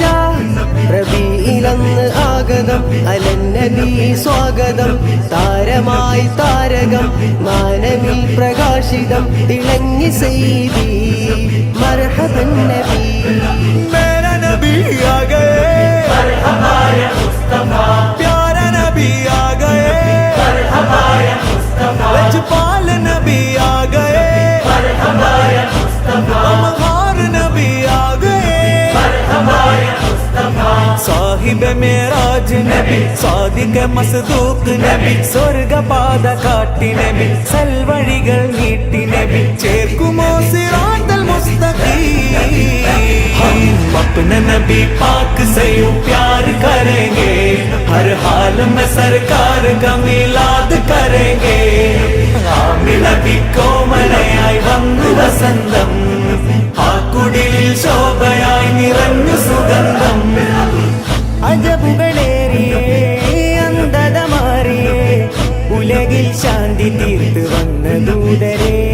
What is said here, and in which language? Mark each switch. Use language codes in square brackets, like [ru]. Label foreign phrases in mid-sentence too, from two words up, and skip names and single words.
[ml] റബീഇലന്ന് ആഗതം അലന്നബി സ്വാഗതം, താരമായി താരകം മാനവിൽ പ്രകാശിതം, തിളങ്ങി സൈദി മർഹബൻ നബി. [hi] मेरा नबी आ गए, मरहबा या मुस्तफा, प्यारा नबी आ गए, मरहबा या मुस्तफा, लजपाल नबी आ गए, मरहबा या मुस्तफा, अमहार नबी आ गए, मरहबा या मुस्तफा, [ml] സാഹിബ് മേറാജ് നബി, സാദിഖ് മസ്ദൂഖ് നബി, സ്വർഗപാത കാട്ടി നബി, സൽവഴികൾ നീട്ടി നബി, ചേർക്കുമോ [ar] الصراط المستقيم. [hi] हम अपने नबी पाक से यूं प्यार करेंगे, हर हाल में सरकार का मिलाद करेंगे. [ml] ആമിന നബി കോമലയായി വന്നു വസന്തം, ആ കുടിലിൽ ശോഭയായി നിറഞ്ഞു സുഗന്ധം. അജബുകളേറിയേ അന്ധത മാറിയേ, ഉലകിൽ ശാന്തി തീർത്ത് വന്ന ദൂതരേ.